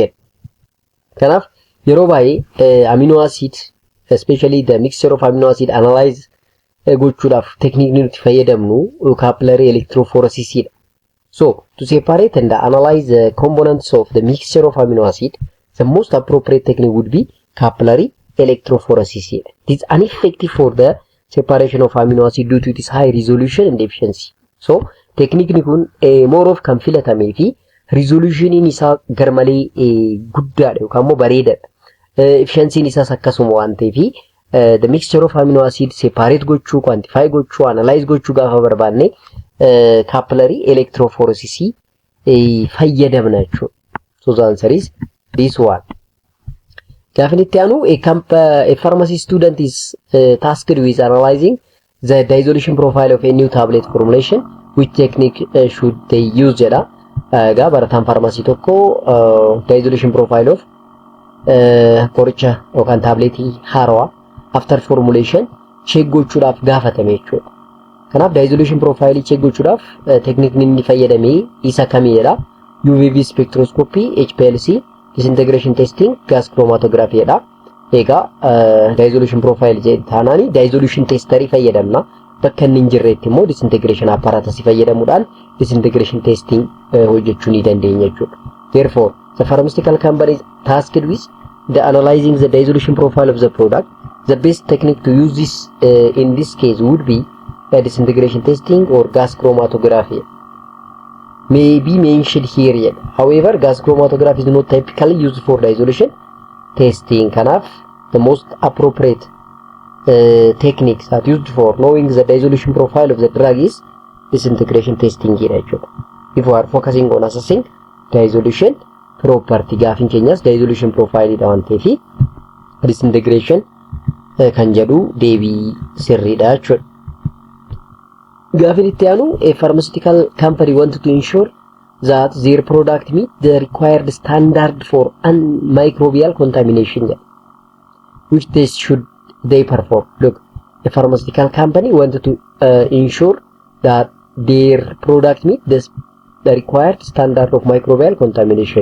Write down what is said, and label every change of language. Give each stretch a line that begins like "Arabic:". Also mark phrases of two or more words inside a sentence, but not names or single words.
Oromo: Kanaaf yeroo baay'ee
English: amino acid especially the mixture of amino acid analyze gochuudhaaf technique
Oromo: nuti fayyadamnu
English: capillary electrophoresis dha. So to separate and analyze the components of the mixture of amino acid, the most appropriate technique would be capillary electrophoresis. It is ineffective for the separation of amino acid due to its high resolution and efficiency.
Oromo: So technique ni kun
English: more of
Oromo: kan filatamee fi resolution isaa garmalee guddaadha yookaan immoo bareedaadha. Efficiency isaa akkasuma waan ta'eef
English: the mixture of amino acid separate
Oromo: gochuu, quantify gochuu, analyze gochuu gaafa barbaanne
English: capillary electrophoresis
Oromo: fayyadamna jechuudha.
English: So the answer is this one. Definitely, a pharmacy student is tasked with analyzing the dissolution profile of a new tablet formulation. Which technique should they use?
Oromo: Barataan pharmacy tokko
English: dissolution profile of
Oromo: qoricha yookaan tabletii haarawaa
English: after formulation check
Oromo: gochuudhaaf gaafatame jechuudha. Kanaaf
English: dissolution profile check
Oromo: gochuudhaaf technique inni fayyadame isa kamiidha?
English: UV spectroscopy, HPLC, disintegration testing, gas chromatography dha.
Oromo: Egaa
English: dissolution profile
Oromo: jedhanaani
English: dissolution tester
Oromo: fayyadamna. Bakka inni hin jirretti immoo
English: disintegration apparatus
Oromo: fayyadamuudhaan
English: disintegration testing
Oromo: hojjechuu ni dandeenya jechuudha.
English: Therefore, the pharmaceutical company is tasked with the analyzing the dissolution profile of the product. The best technique to use this in this case would be disintegration testing or gas chromatography. May be mentioned here yet. However, gas chromatography is not typically used for dissolution testing. Kanaaf the most appropriate techniques that used for knowing the dissolution profile of the drug is disintegration testing here. If we are focusing on assessing dissolution property,
Oromo: gaafin keenyas
English: dissolution profile
Oromo: dha waan ta'eef disintegration kan jedhu deebii sirriidha jechuudha. Gaafin itti aanu
English: a pharmaceutical company wanted to ensure that their product meet the required standard for microbial contamination. Which test should they perform? Look, a pharmaceutical company wanted to ensure that their product meet the required standard of microbial contamination.